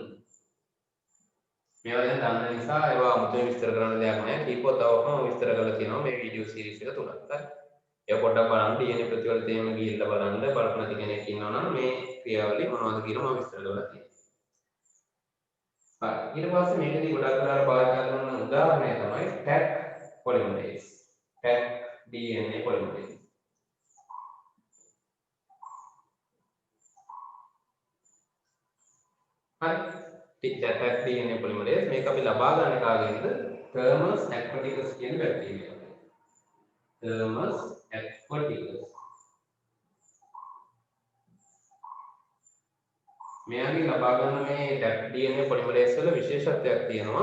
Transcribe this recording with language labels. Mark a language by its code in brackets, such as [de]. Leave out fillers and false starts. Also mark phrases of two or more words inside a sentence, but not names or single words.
[si] මේවා දැන් දන්න නිසා ඒවා අමුතුවෙන් විස්තර කරන්න දෙයක් නැහැ. කීපවතාවකම විස්තර කරලා තියෙනවා මේ [en] video series [si] එක තුලත්. හරි. ඒක පොඩ්ඩක් බලන්න DNA ප්‍රතිවර්තයේම ගිහිල්ලා බලන්න බලපු නැති කෙනෙක් ඉන්නවා නම් මේ ක්‍රියාවලිය මොනවද කියලා මම විස්තර කරලා තියෙනවා. හරි. ඊට පස්සේ මේකදී ගොඩක් වෙලාවට භාවිත කරන උදාහරණය තමයි [en] Taq polymerase. Taq DNA polymerase. හරි. Taq DNA polymerase [si] මේක අපි ලබා ගන්න කාගෙන්ද? Thermus aquaticus කියන බැක්ටීරියාව. Thermus aquaticus. මෙයාගේ ලබා ගන්න මේ [en] Taq DNA polymerase [si] වල විශේෂත්වයක් තියෙනවා.